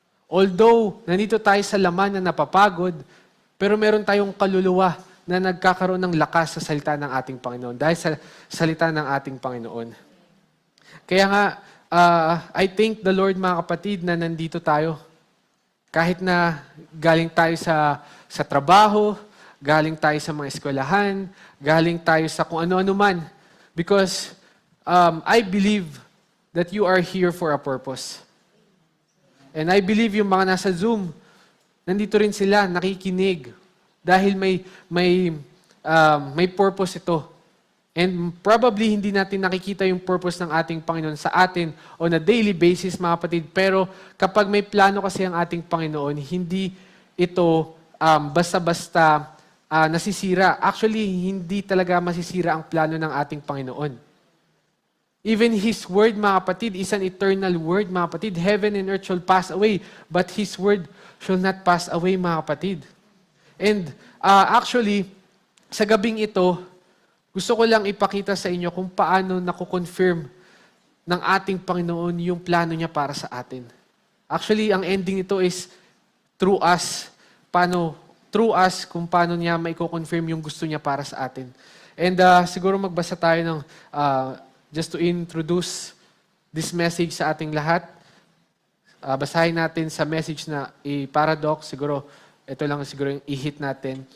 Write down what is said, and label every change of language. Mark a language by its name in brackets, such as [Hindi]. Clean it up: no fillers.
[Filipino] Although, nandito tayo sa laman na napapagod, pero meron tayong kaluluwa na nagkakaroon ng lakas sa salita ng ating Panginoon dahil sa salita ng ating Panginoon. Kaya nga, [English] I thank the Lord, [Filipino] mga kapatid, na nandito tayo. Kahit na galing tayo sa trabaho, galing tayo sa mga eskwelahan, galing tayo sa kung ano-ano man. [English] Because I believe that you are here for a purpose. And I believe [Filipino] yung mga nasa Zoom, nandito rin sila, nakikinig. Dahil may purpose ito. And probably hindi natin nakikita yung purpose ng ating Panginoon sa atin [English] on a daily basis, [Filipino] mga kapatid. Pero kapag may plano kasi ang ating Panginoon, hindi ito basta-basta nasisira. Actually, hindi talaga masisira ang plano ng ating Panginoon. [English] Even His Word, [Filipino] mga kapatid, [English] is an eternal Word, mga kapatid. Heaven and earth shall pass away, but His Word shall not pass away, [Filipino] mga kapatid. And actually, sa gabing ito, gusto ko lang ipakita sa inyo kung paano nako-confirm ng ating Panginoon yung plano niya para sa atin. Actually, ang ending nito [English] is through us. Through us, [Filipino] kung paano niya maiko-confirm yung gusto niya para sa atin. And siguro magbasa tayo ng [English] just to introduce this message [Filipino] sa ating lahat. Basahin natin sa message na paradox. Siguro, ito lang siguro yung i-hit natin.